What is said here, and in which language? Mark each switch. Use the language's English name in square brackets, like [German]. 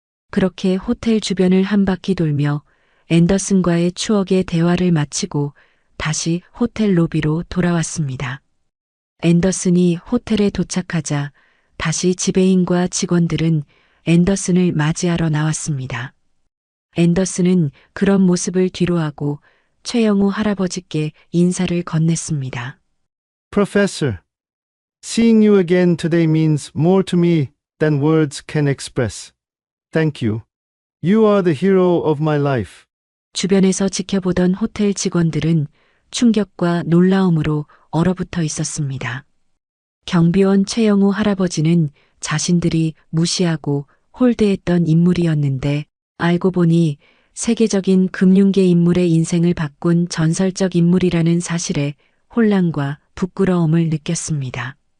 [Korean] 그렇게 호텔 주변을 한 바퀴 돌며 앤더슨과의 추억의 대화를 마치고 다시 호텔 로비로 돌아왔습니다. 앤더슨이 호텔에 도착하자 다시 지배인과 직원들은 앤더슨을 맞이하러 나왔습니다. 앤더슨은 그런 모습을 뒤로하고 최영우 할아버지께 인사를 건넸습니다. [English] Professor, seeing you again today means more to me than words can express. Thank you. You are the hero of my life. [Korean] 주변에서 지켜보던 호텔 직원들은 충격과 놀라움으로 얼어붙어 있었습니다. 경비원 최영우 할아버지는 자신들이 무시하고 홀대했던 인물이었는데 알고 보니 세계적인 금융계 인물의 인생을 바꾼 전설적 인물이라는 사실에 혼란과 부끄러움을 느꼈습니다.